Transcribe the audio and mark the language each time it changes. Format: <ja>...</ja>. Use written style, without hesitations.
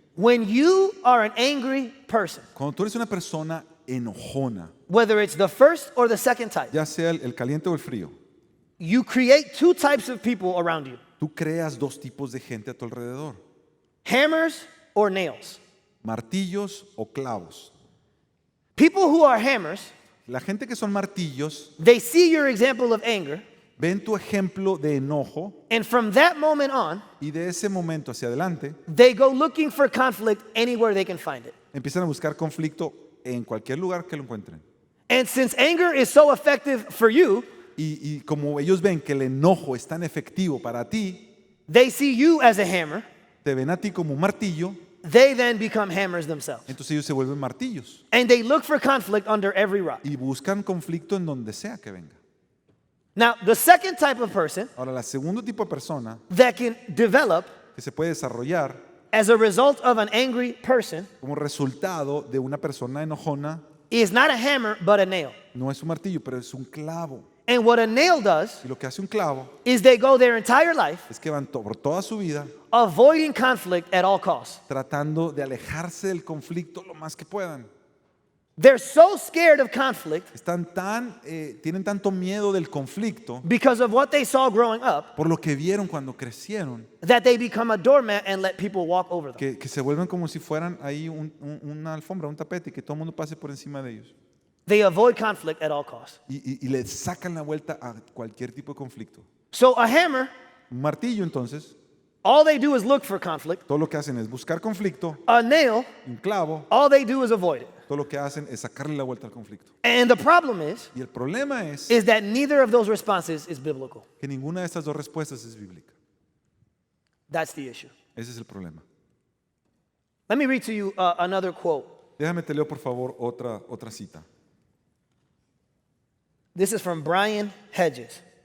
<en>When you are an angry person,</en> <es>Cuando tú eres una persona enojona,</es> <en>whether it's the first or the second type,</en> <es>ya sea el caliente o el frío,</es> <en>you create two types of people around you,</en> <es>tú creas dos tipos de gente a tu alrededor:</es> <en>hammers or nails.</en> <es>martillos o clavos.</es> <en>People who are hammers,</en> <es>La gente que son martillos</es> <en>they see your example of anger,</en> <es>ven tu ejemplo de enojo</es> <en>and from that moment on,</en> <es>y de ese momento hacia adelante</es> <en>they go looking for conflict anywhere they can find it.</en> <es>empiezan a buscar conflicto en cualquier lugar que lo encuentren.</es> <en>And since anger is so effective for you,</en> <es>Y como ellos ven que el enojo es tan efectivo para ti,</es> <en>they see you as a hammer,</en> <es>te ven a ti como un martillo,</es> <en>they then become hammers themselves.</en> <es>entonces ellos se vuelven martillos</es> <en>And they look for conflict under every rock.</en> <es>y buscan conflicto en donde sea que venga.</es> <en>Now, the second type of person</en> <es>Ahora, la segundo tipo de persona</es> <en>that can develop</en> <es>que se puede desarrollar</es> <en>as a result of an angry person</en> <es>como resultado de una persona enojona</es> <en>is not a hammer, but a nail.</en> <es>no es un martillo, pero es un clavo.</es> <en>And what a nail does</en> <es>Y lo que hace un clavo</es> <en>is they go their entire life</en> <es>es que van por toda su vida</es> <en>avoiding conflict at all costs.</en> <es>tratando de alejarse del conflicto lo más que puedan.</es> <en>They're so scared of conflict</en> <es>Tienen tanto miedo del conflicto</es> <en>because of what they saw growing up</en> <es>por lo que vieron cuando crecieron,</es> <en>that they become a doormat and let people walk over them.</en> <es>que se vuelven como si fueran ahí una alfombra, un tapete, y que todo el mundo pase por encima de ellos.</es> <en>They avoid conflict at all costs.</en> <es>Y le sacan la vuelta a cualquier tipo de conflicto.</es> <en>So a hammer,</en> <es>Un martillo, entonces,</es> <en>all they do is look for conflict.</en> <es>todo lo que hacen es buscar conflicto.</es> <en>A nail,</en> <es>Un clavo,</es> <en>all they do is avoid it.</en> <es>todo lo que hacen es sacarle la vuelta al conflicto.</es> <en>And the problem</en> <es>Y el problema es</es> <en>is that neither of those responses is biblical.</en> <es>que ninguna de estas dos respuestas es bíblica.</es> <en>That's the issue.</en> <es>Ese es el problema.</es> <en>Let me read to you another quote.</en> <es>Déjame te leo, por favor, otra cita.</es> <en>This is from Brian Hedges.</en>